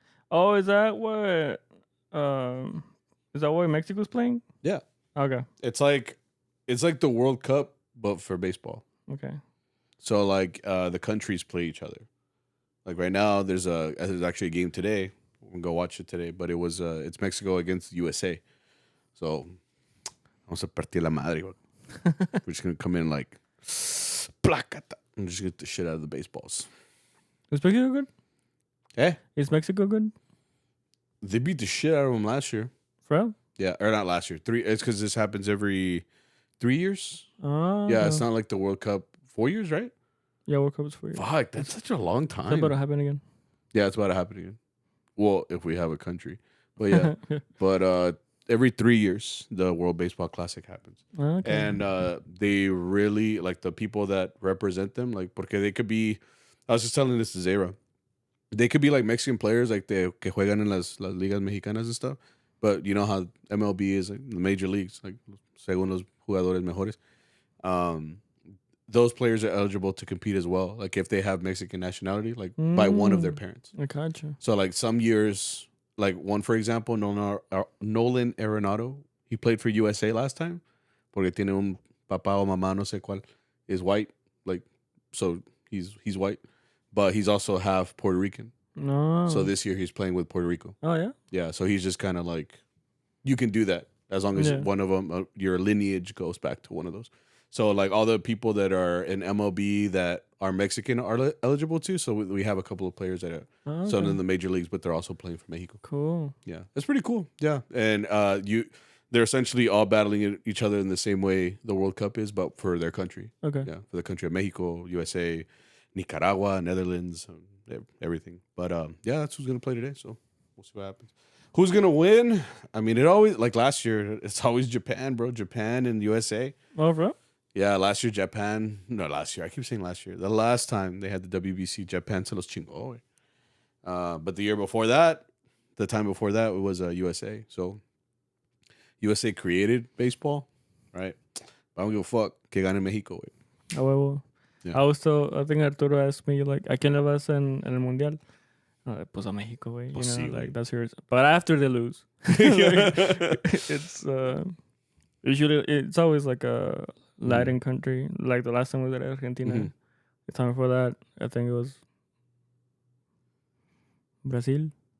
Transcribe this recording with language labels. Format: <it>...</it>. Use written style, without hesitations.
<en>Oh, is that what Mexico's playing? Yeah. Okay. It's like the World Cup, but for baseball. Okay. So like the countries play each other. Like right now, there's actually a game today. We're gonna go watch it today, but it's Mexico against USA.</en> <es>So vamos a partir la madre.</es> <en>We're just gonna come in like placata and just get the shit out of the baseballs. Is Mexico good? Eh? Is Mexico good? They beat the shit out of them last year. For real? Yeah, or not last year. It's because this happens every 3 years. Oh. Yeah, it's not like the World Cup. 4 years, right? Yeah, World Cup is 4 years. Fuck, that's such a long time. It's about to happen again. Yeah, it's about to happen again. Well, if we have a country. But yeah. But every 3 years the World Baseball Classic happens. Okay. And they really like the people that represent them, like porque they could be. I was just telling this to Zara. They could be like Mexican players, like</en> <es>que juegan en las ligas mexicanas</es> <en>and stuff. But you know how MLB is, like the major leagues, like</en> <es>según los jugadores mejores.</es> <en>Those players are eligible to compete as well. Like if they have Mexican nationality, like by one of their parents. I gotcha. So like some years, like one for example, Nolan Arenado, he played for USA last time.</en> <es>Porque tiene un papá o mamá, no sé cuál,</es> <en>is white. Like so he's white, but he's also half Puerto Rican. No. So this year he's playing with Puerto Rico. Oh yeah. Yeah. So he's just kind of like, you can do that as long as one of them, your lineage goes back to one of those. So like all the people that are in MLB that are Mexican are eligible too. So we have a couple of players that are some in the major leagues, but they're also playing for Mexico. Cool. Yeah, that's pretty cool. Yeah, and they're essentially all battling each other in the same way the World Cup is, but for their country. Okay. Yeah, for the country of Mexico, USA, Nicaragua, Netherlands, everything. But yeah, that's who's gonna play today. So we'll see what happens. Who's gonna win? I mean, it always like last year. It's always Japan, bro. Japan and USA. Oh, bro. Yeah, last year Japan. No, last year. I keep saying last year. The last time they had the WBC, Japan</en> <es>se los chingó.</es> <en>But the year before that, the time before that, it was USA. So USA created baseball, right? But I don't give a fuck.</en> <es>Que gane Mexico, güey. A huevo. Yeah.</es> <en>I think Arturo asked me, like,</en> <es>¿a quién le vas en el Mundial? Pues a Mexico, güey.</es> <en>You know, like, that's yours. But after they lose. It's usually, it's always like a Latin country. Like the last time we were at Argentina. Mm-hmm. The time before that, I think it was Brazil.</en>